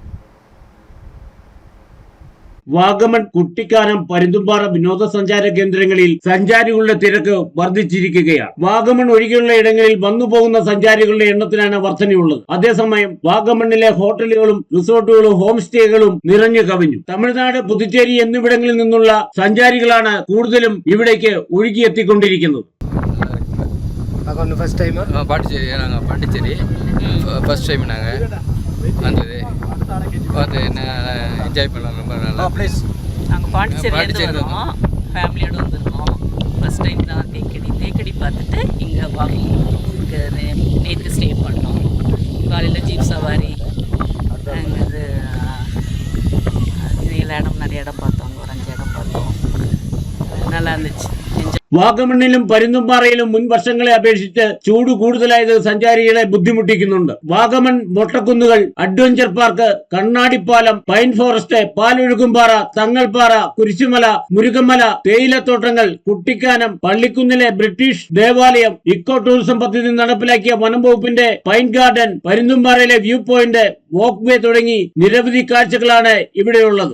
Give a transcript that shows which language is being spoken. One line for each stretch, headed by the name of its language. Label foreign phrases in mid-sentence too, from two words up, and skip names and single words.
Malayalam: വാഗമൺ, കുട്ടിക്കാനം, പരുന്തുംപാറ വിനോദസഞ്ചാര കേന്ദ്രങ്ങളിൽ സഞ്ചാരികളുടെ തിരക്ക് വർദ്ധിച്ചിരിക്കുകയാണ്. വാഗമൺ ഒഴികെയുള്ള ഇടങ്ങളിൽ വന്നുപോകുന്ന സഞ്ചാരികളുടെ എണ്ണത്തിനാണ് വർധനയുള്ളത്. അതേസമയം വാഗമണ്ണിലെ ഹോട്ടലുകളും റിസോർട്ടുകളും
English: home stays
Malayalam: നിറഞ്ഞു കവിഞ്ഞു. തമിഴ്നാട്, പുതുച്ചേരി എന്നിവിടങ്ങളിൽ നിന്നുള്ള സഞ്ചാരികളാണ് കൂടുതലും ഇവിടേക്ക് ഒഴുകിയെത്തിക്കൊണ്ടിരിക്കുന്നത്.
Tamil: பாண்டிச்சேரி
English: first time
Tamil: நாங்கள் வந்தது பார்த்து என்ன என்ஜாய் பண்ணலாம். ரொம்ப நல்லா பிளேஸ். நாங்கள் பாண்டிச்சேரியிலேருந்து வரோம், ஃபேமிலியோடு வந்திருக்கோம்.
English: first time
Tamil: தான் தேக்கடி பார்த்துட்டு இங்கே வாங்கணும். இங்கே நேற்று ஸ்டே பண்ணோம். காலையில் ஜீப் சவாரி, இது இடம் நிறைய இடம் பார்த்தோம். ஒரு 5 இடம் பார்த்தோம். நல்லா இருந்துச்சு.
Malayalam: വാഗമണ്ണിലും പരുന്തുംപാറയിലും മുൻ വർഷങ്ങളെ അപേക്ഷിച്ച് ചൂട് കൂടുതലായത് സഞ്ചാരികളെ ബുദ്ധിമുട്ടിക്കുന്നുണ്ട്. വാഗമൺ, മൊട്ടക്കുന്നുകൾ, അഡ്വഞ്ചർ പാർക്ക്, കണ്ണാടിപ്പാലം, പൈൻ ഫോറസ്റ്റ്, പാലൊഴുകുംപാറ, തങ്ങൾപ്പാറ, കുരിശുമല, മുരുകമല, തേയിലത്തോട്ടങ്ങൾ, കുട്ടിക്കാനം, പള്ളിക്കുന്നിലെ ബ്രിട്ടീഷ് ദേവാലയം,
English: eco tourism
Malayalam: പദ്ധതി നടപ്പിലാക്കിയ വനം വകുപ്പിന്റെ പൈൻ ഗാർഡൻ, പരുന്തുംപാറയിലെ
English: view point, walk way
Malayalam: തുടങ്ങി നിരവധി കാഴ്ചകളാണ് ഇവിടെയുള്ളത്.